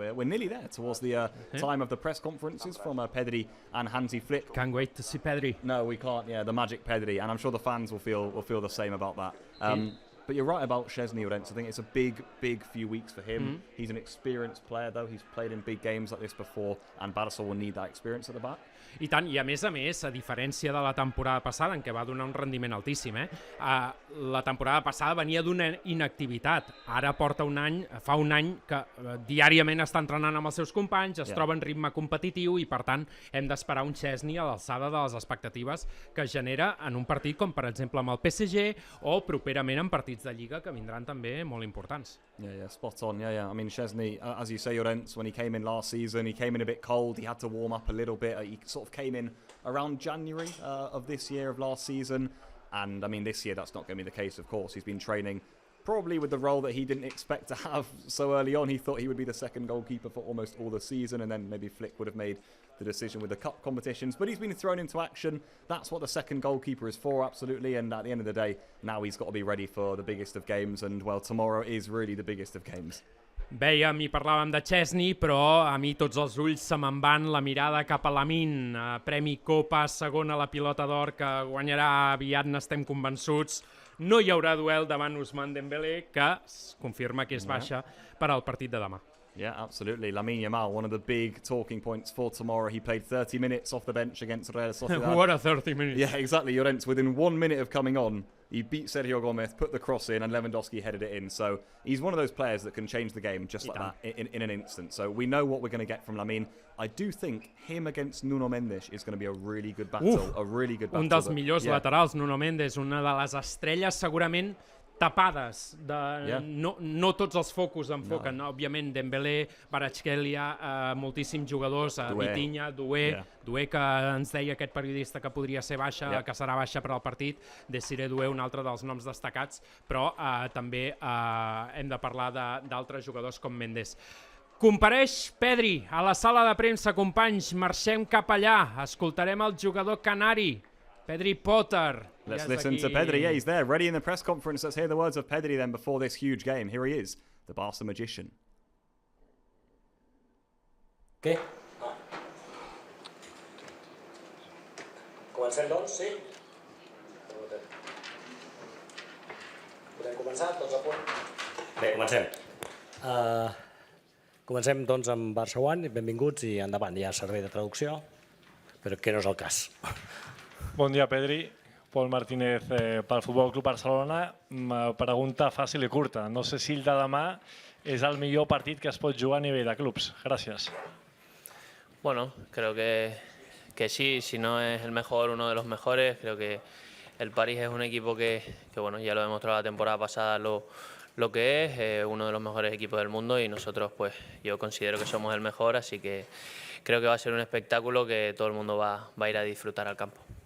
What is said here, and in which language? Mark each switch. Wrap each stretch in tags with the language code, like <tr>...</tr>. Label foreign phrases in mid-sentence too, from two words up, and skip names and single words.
<en>We're nearly there towards the time of the press conferences from Pedri and Hansi Flick. Can't wait to see Pedri. No, we can't. Yeah, the magic Pedri, and I'm sure the fans will feel the same about that. But you're right about Chesney, Llorens. I think it's a big few weeks for him. He's an experienced player, though. He's played in big games like this before, and Barça will need that experience at the back.</en> <ca>I tant, i a més, a diferència de la temporada passada, en què va donar un rendiment altíssim, la temporada passada venia d'una inactivitat. Ara fa un any que diàriament està entrenant amb els seus companys, es troba en ritme competitiu i, per tant, hem d'esperar un Chesney a l'alçada de les expectatives que genera en un partit com, per exemple, amb el PSG o properament en partits de Lliga que vindran també molt importants.</ca> <en>Yeah, spot on. Yeah. I mean, Chesney, as you say, Llorens, when he came in last season, he came in a bit cold. He had to warm up a little bit. He sort of came in around January of this year, of last season. And, I mean, this year that's not going to be the case, of course. He's been training probably with the role that he didn't expect to have so early on. He thought he would be the second goalkeeper for almost all the season, and then maybe Flick would have made the decision with the cup competitions. But he's been thrown into action. That's what the second goalkeeper is for, absolutely. And at the end of the day, now he's got to be ready for the biggest of games. And, well, tomorrow is really the biggest of games.</en> <ca>Vèiem i parlàvem de Chesney, però a mi tots els ulls se me'n van la mirada cap a Lamine, Premi Copa, segona a la Pilota d'Or, que guanyarà aviat, n'estem convençuts. No hi haurà duel davant Ousmane Dembélé, que es confirma que és baixa per al partit de demà.</ca> <en>Yeah, absolutely. Lamine Yamal, one of the big talking points for tomorrow. He played 30 minutes off the bench against Real Sociedad. What a 30 minutes. Yeah, exactly. Llorens, within 1 minute of coming on, he beat Sergio Gomez, put the cross in, and Lewandowski headed it in. So he's one of those players that can change the game just like that in an instant. So we know what we're going to get from Lamine. I do think him against Nuno Mendes is going to be a really good battle.</en> <ca>Un dels millors laterals, Nuno Mendes, una de les estrelles segurament tapades, no tots els focus enfoquen, òbviament Dembélé, Kvaratskhelia, moltíssims jugadors, Vitinha, Doué, que ens deia aquest periodista que podria ser baixa, que serà baixa per al partit, Desiré Doué, un altre dels noms destacats, però també hem de parlar d'altres jugadors com Mendes. Compareix Pedri a la sala de premsa, companys. Marxem cap allà. Escoltarem el jugador canari, Pedri Potter.</ca> <en>Let's listen to Pedri. Yeah, he's there, ready in the press conference. Let's hear the words of Pedri then before this huge game. Here he is, the Barça magician.</en> <ca>Què? Comencem, doncs, sí? Podem començar, tots a punt? Bé, comencem. Comencem, doncs, amb Barça One. Benvinguts i endavant. Hi ha servei de traducció, però que no és el cas. Bon dia, Pedri. Pol Martínez pel Futbol Club Barcelona. Pregunta fàcil i curta. No sé si el de demà és el millor partit que es pot jugar a nivell de clubs. Gràcies.</ca> <es>Bueno, creo que sí, si no es el mejor, uno de los mejores. Creo que el París es un equipo que bueno, ya lo demostró la temporada pasada lo que es, uno de los mejores equipos del mundo, y nosotros pues yo considero que somos el mejor, así que creo que va a ser un espectáculo que todo el mundo va a ir a disfrutar al campo.</es>